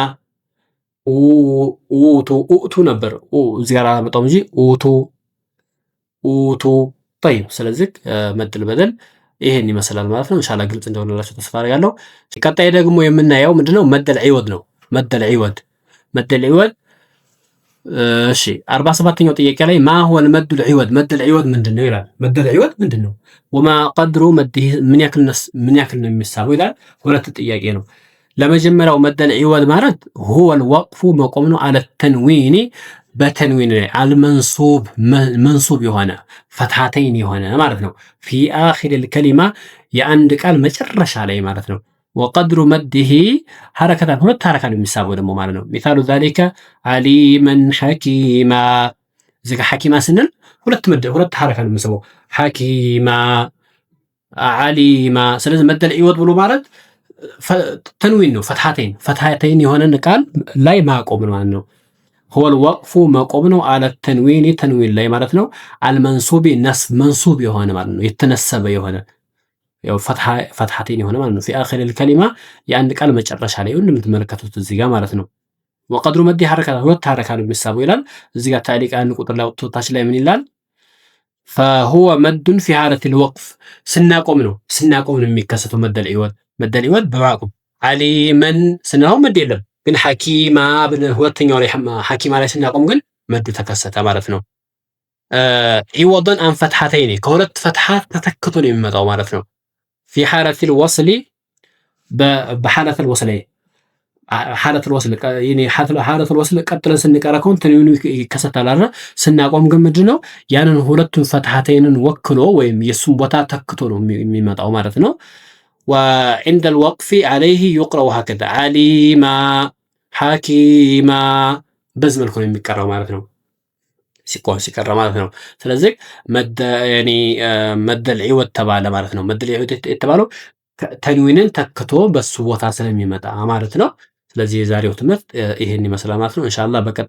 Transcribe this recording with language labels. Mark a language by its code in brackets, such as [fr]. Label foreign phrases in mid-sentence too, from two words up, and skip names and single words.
[am] ኡቱ ነበር። እዚህ ጋር አላመጣውም እንጂ ኡቱ طيب። ስለዚህ [ar] مد البدل [am] ይሄን ይመስላል ማለት ነው። ኢንሻአላህ ግልጽ እንደሆነላችሁ ተስፋ አደርጋለሁ። ቀጣይ ደግሞ የምናየው ምንድነው? [ar] مد العوض [am] ነው። [ar] مد العوض [am] እሺ 47ኛው ጥያቄ ላይ [ar] ما هو المد العوض مد العوض [am] ምንድነው ይላል። [ar] مد العوض [am] ምንድነው? [ar] وما قدر مده [am] ምን ያክል ነው የሚሳበው ይላል። ሁለት ጥያቄ ነው። ለመጀመሪያው [ar] مد العوض [am] ማለት [ar] هو الوقف [am] መቆም ነው። [ar] على تنوين [am] በተንዊን ላይ አልመንሱብ መንሱብ የሆነ ፈትሐተይን የሆነ ማለት ነው። [ar] في آخر الكلمة [am] የአንድ ቃል መጨረሻ ላይ ማለት ነው። [ar] وقدر مده حركتان [am] ሁለት ሐረካ ነው የሚሳበው ደግሞ ማለት ነው። [ar] مثال ذلك عليما حكيما [am] እዚህ ጋር ሐኪማ ስንል ሁለት ሐረካ ነው የሚሳበው ሐኪማ አሊማ። ስለዚህ [ar] مد العوض [am] ብሎ ማለት ተንዊን ነው። ፈትሐተይን የሆነን ቃል ላይ ማቆም ማለት ነው። [ar] هو الوقف [am] መቆም ነው። [ar] على تنوين [am] ላይ ማለት ነው። አልመንሱቢ መንሱብ የሆነ ማለት ነው። የተነሰበ የሆነ ያው ፈትሐተይን የሆነ ማለት ነው። [ar] في آخر الكلمة [am] የአንድ ቃል መጨረሻ ላይ እንደምትመለከቱት እዚህ ጋር ማለት ነው። [ar] وقدر مده حركتا [am] ሁለት ሐረካ ነው የሚሳበው ይላል። እዚህ ጋር ታሊቅ አንድ ቁጥር ላይ ወጥቶታች ላይ ምን ይላል? [ar] فهو مد في حالة الوقف [am] ስናቆም ነው የሚከሰተው [ar] مد العوض [am] በማቆም አሊመን ስናው መድ የለም ግን ሐኪማ ብለን ሁለተኛው ላይ ሐኪማ ላይ ስናቆም ግን መዱ ተከሰተ ማለት ነው። [ar] عوضا عن فتحتين [am] ከሁለት ፈትሐት ተተክቶ ነው የሚመጣው ማለት ነው። [ar] في حالة الوصل بحالة الوصل حالة الوصل [am] ቀጥለን ስንቀራ ከሆነ ተንዊኑ ይከሰታል አይደል? ስናቆም ግን ምንድነው ያንን ሁለቱን ፈትሐተይንን ወክሎ ወይም የሱን ቦታ ተክቶ ነው የሚመጣው ማለት ነው። [ar] وعند الوقف عليه يقرأ هكذا عليما حكيما [am] በዚህ መልኩ ነው የሚቀራው ማለት ነው። ሲቀራ ማለት ነው። ስለዚህ [ar] مد العوض [am] ተባለ ማለት ነው። [ar] مد العوض [am] የተባለው ተንዊንን ተክቶ በሱ ቦታ ስለሚመጣ ማለት ነው። ስለዚህ የዛሬው ትምህርት ይሄን ይመስላል ማለት ነው። ኢንሻአላህ በቀጣይ